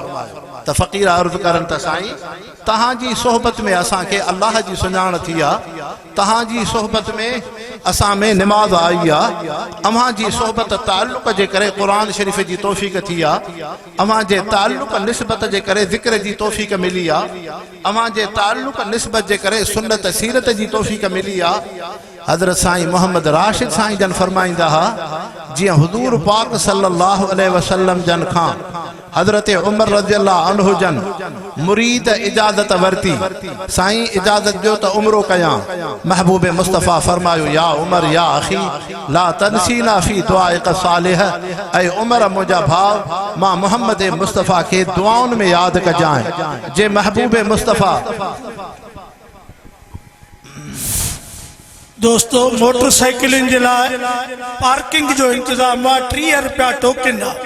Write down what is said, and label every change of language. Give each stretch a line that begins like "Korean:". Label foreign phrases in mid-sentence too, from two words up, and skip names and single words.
Sindhi: त फ़क़ीर अर्ज़ु करनि त साईं तव्हांजी सोहबत में असांखे अल्लाह जी सुञाण थी आहे, तहां जी सोहबत में असां में निमाज़ आई आहे, अव्हां जी सोहबत ताल्लुक़ जे करे क़ुरान शरीफ़ जी तौफ़ीक़ थी आहे, अव्हां जे ताल्लुक़ निस्बत जे करे ज़िक्र जी तौफ़ीक़ मिली आहे, अव्हां जे ताल्लुक़ निस्बत जे करे सुन्नत सीरत जी तौफ़ीक़ मिली आहे। हज़रत साईं मोहम्मद राशिद साईं जन फरमाईंदा हा जियां हुज़ूर पाक
Arabic: صلى الله عليه وسلم
Sindhi: जन खां हज़रत उमर
Arabic: رضي الله عنه
Sindhi: जन मुरीद इजाज़त वरती, साईं इजाज़त ॾियो त उमरो कयां। महबूब मुस्तफ़ा फरमायो
Arabic: يا عمر يا أخي لا تنسنا في دعائك صالح,
Sindhi: ऐं उमर मुंहिंजा भाउ मां मोहम्मद मुस्तफ़ा खे दुआउनि में यादि कजांइ। जे महबूब मुस्तफ़ा दोस्तों मोटरसाइकिलिन जे लाइ पार्किंग जो इंतजाम आहे, 30 रुपया टोकन आहे।